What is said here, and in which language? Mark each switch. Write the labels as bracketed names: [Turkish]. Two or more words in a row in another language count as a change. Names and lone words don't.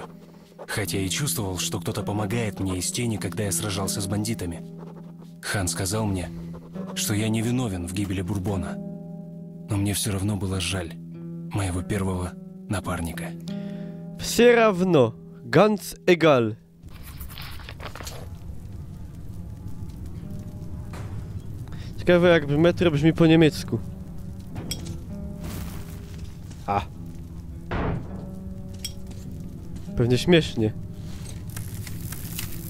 [Russian] Хотя и чувствовал, что кто-то помогает мне из тени, когда я сражался с бандитами. Хан сказал мне, что я не виновен в гибели Бурбона. Но мне все равно было жаль моего первого напарника. Все равно. [German] Ganz egal. [Polish] Ciekawe jak metro brzmi po niemiecku. A. Pewnie śmiesznie.